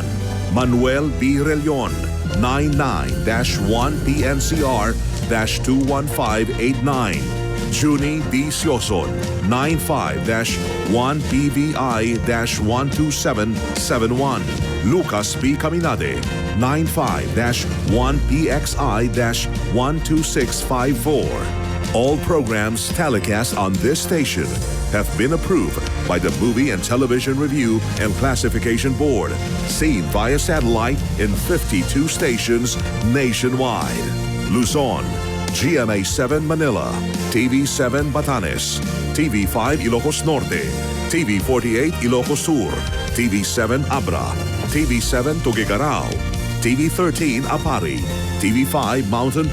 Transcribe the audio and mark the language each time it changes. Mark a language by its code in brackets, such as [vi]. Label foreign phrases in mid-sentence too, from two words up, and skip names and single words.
[en] Manuel B. Relion, 99-1PNCR-21589. Junie D. Sioson, 95-1PVI-12771. Lucas B. Caminade, 95-1PXI-12654. All programs telecast on this station have been approved by the Movie and Television Review and Classification Board, seen via satellite in 52 stations nationwide. Luzon, GMA7 Manila, TV7 Batanes, TV5 Ilocos Norte, TV48 Ilocos Sur, TV7 Abra, TV7 Tuguegarao, TV13 Apari, TV5 Mountain